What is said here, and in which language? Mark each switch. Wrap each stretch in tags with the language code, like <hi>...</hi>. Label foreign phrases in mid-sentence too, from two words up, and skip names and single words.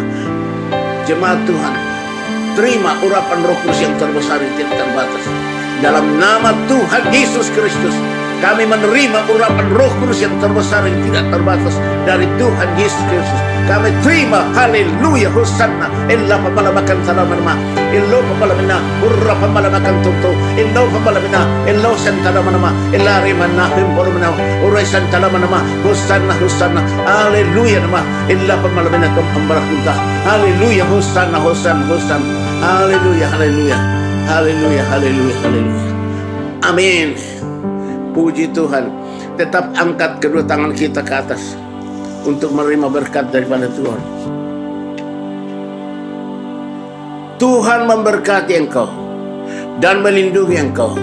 <id>Jemaat Tuhan, terima urapan Roh Kudus yang terbesar yang tidak terbatas. Dalam nama Tuhan Yesus Kristus, kami menerima urapan Roh Kudus yang terbesar yang tidak terbatas dari Tuhan Yesus Kristus. Kami terima, haleluya, hosana. Illa pamalamakan tanamana, illo pamalamakan urra pamalamakan tutu, illo pamalamakan, illo santanamana, illa rimana himpormana, urra santanamana, hosana, hosana, haleluya nama, illa pamalamakan pembarakunta, haleluya, hosana, hosana, hosana, haleluya, haleluya, haleluya, haleluya, haleluya. Amin. Puji Tuhan. Tetap angkat kedua tangan kita ke atas untuk menerima berkat daripada Tuhan. Tuhan memberkati engkau dan melindungi engkau.</id>